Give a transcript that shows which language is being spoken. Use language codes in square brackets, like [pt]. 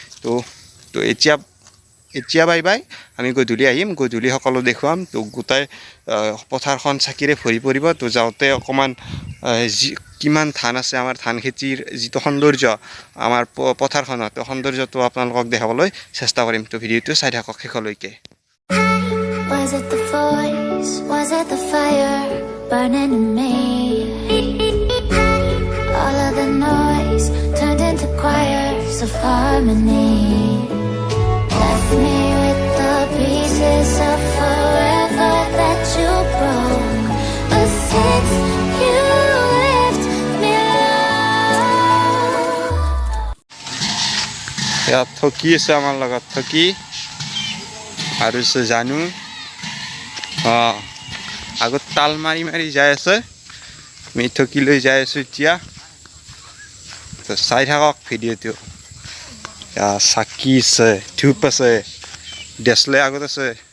[as] তো এতিয়া bye bye. আমি গধূলি আহিম, গধূলি সকলো দেখুৱাম। তো গোটাই পথাৰখন চাকিৰে ভৰি পৰিব। তো যাওঁতে অকণমান কিমান ধান আছে, আমাৰ ধান খেতিৰ যিটো সৌন্দৰ্য আমাৰ পথাৰখনত, সৌন্দৰ্যটো আপোনালোকক দেখাবলৈ চেষ্টা কৰিম। তো ভিডিঅ'টো চাই থাকক শেষলৈকে। [en] Was it the voice? Was it the fire burning in me? All of the noise turned into choirs of harmony. Left me with the pieces of forever that you broke. But since you left me alone. [as] ইয়াত থকি আছে আমাৰ লগত, থকি আৰু জানো আগত তাল মাৰি যাই আছে। আমি থকি লৈ যাই আছোঁ এতিয়া। তো চাই থাকক ভিডিঅ'টো। চাকি আছে, ধূপ আছে, ডেছলে আগত আছে।